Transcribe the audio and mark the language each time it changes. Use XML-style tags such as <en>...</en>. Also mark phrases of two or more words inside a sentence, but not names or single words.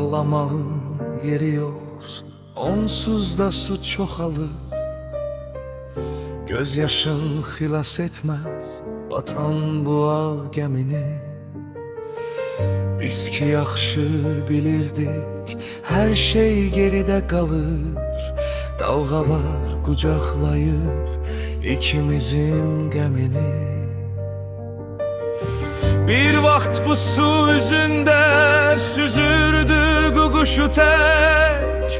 <az>Ağlamağın yeri yok, onsuz da su çoxalır. Gözyaşın xilas etmez batan bu ağ gəmini. Biz ki yaxşı bilirdik,</az> <tr>her şey geride kalır.</tr> <az>Dalgalar kucaklayır ikimizin gemini. Bir vaxt bu su üzünde süzürdü quşu tek.</az>